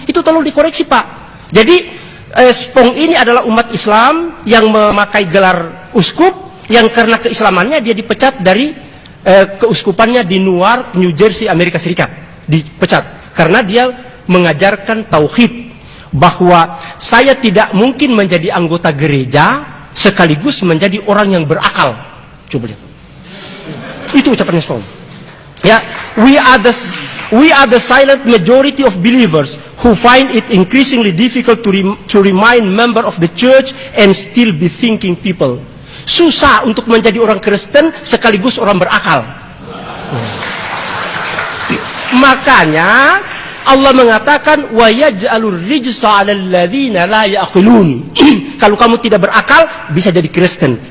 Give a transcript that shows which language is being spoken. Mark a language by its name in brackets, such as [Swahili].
[Indonesian] Itu tolong dikoreksi, Pak. Jadi Spong ini adalah umat Islam yang memakai gelar uskup, yang karena keislamannya dia dipecat dari keuskupannya di Newark, New Jersey, Amerika Serikat. Dipecat karena dia mengajarkan tauhid, bahwa saya tidak mungkin menjadi anggota gereja sekaligus menjadi orang yang berakal. Coba lihat. Itu ucapannya Spong. [English] Ya, we are the silent majority of believers who find it increasingly difficult to remain member of the church and still be thinking people. [Indonesian] Susah untuk menjadi orang Kristen sekaligus orang berakal. Makanya Allah mengatakan [Arabic] wa yaj'alur rijsa 'alal ladzina la ya'qilun. [Indonesian] Kalau kamu tidak berakal bisa jadi Kristen.